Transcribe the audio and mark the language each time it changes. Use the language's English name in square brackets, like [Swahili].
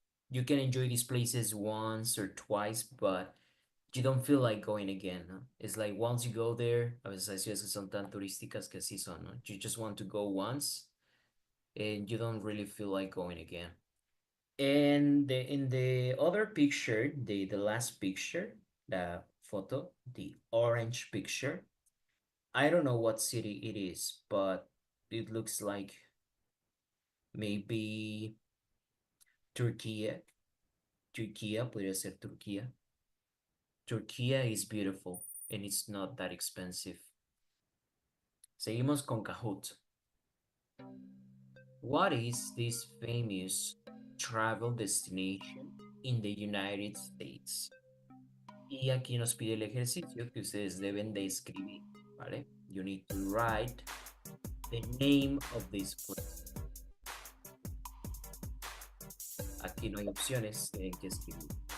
[English] You can enjoy these places once or twice, but you don't feel like going again, no? It's like once you go there, [Spanish] a veces hay ciudades que son tan turísticas que así son, no? [English] You just want to go once and you don't really feel like going again. And in the other picture, the last picture, the photo, the orange picture, I don't know what city it is, but it looks like maybe Turkey. [Spanish] Turkey, podría ser Turkey. [English] Turkey is beautiful and it's not that expensive. [Spanish] Seguimos con Kahoot. [English] What is this famous travel destination in the United States? [Spanish] Y aquí nos pide el ejercicio que ustedes deben de escribir, ¿vale? [English] You need to write the name of this place. [Spanish] Aquí no hay opciones, tienen que escribir.